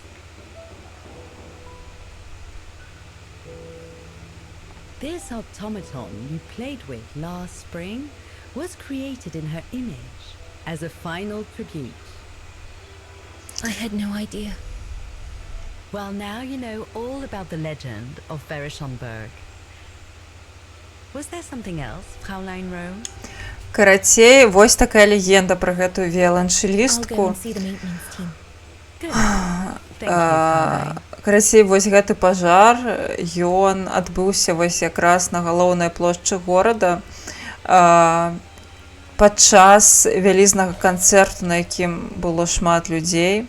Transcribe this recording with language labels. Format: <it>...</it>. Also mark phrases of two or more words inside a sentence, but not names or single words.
<en>This automaton you played with last spring was created in her image as a final tribute. I had no idea. Well, now you know all about the legend of Vera Schönberg. Was there something else, Fraulein Rose?</en> <be>Карацей, вось такая легенда пра гэтую віяланчэлістку. Карацей, вось гэты пажар, ён адбыўся вось якраз на галоўнай плошчы горада падчас вялізнага канцэрту, на якім было шмат людзей.</be>